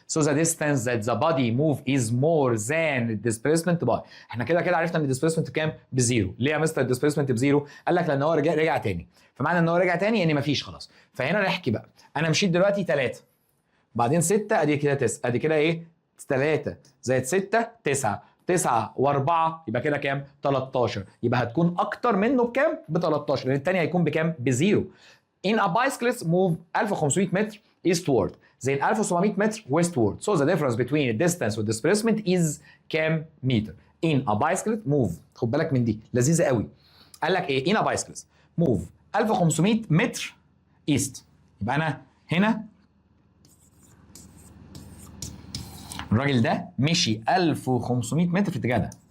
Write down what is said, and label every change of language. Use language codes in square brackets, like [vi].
[en] So the distance that the body move is more than displacement by. [ar] احنا كده عرفنا ان الديسبيسمنت كام؟ بزيرو. ليه يا مستر الديسبيسمنت بزيرو؟ قال لك لان هو رجع تاني. فمعنى ان هو رجع تاني يعني مفيش خلاص. فهنا نحكي بقى. انا مشيت دلوقتي 3 بعدين 6 ادي كده 9 ادي كده ايه؟ 3 زائد 6 9 9 و4 يبقى كده كام؟ 13. يبقى هتكون اكتر منه بكام؟ ب 13 لان الثاني هيكون بكام؟ بزيرو. [en] In a bicyclist move 1500 متر eastward زي 1700 متر westward. So the difference between the distance and displacement is [ar] كام متر؟ [en] In a bicyclist move. [ar] خد بالك من دي لذيذه قوي. قال لك ايه؟ [en] In a bicyclist move 1500 متر east. [ar] يبقى انا هنا الراجل ده مشي 1500 متر في الاتجاه ده.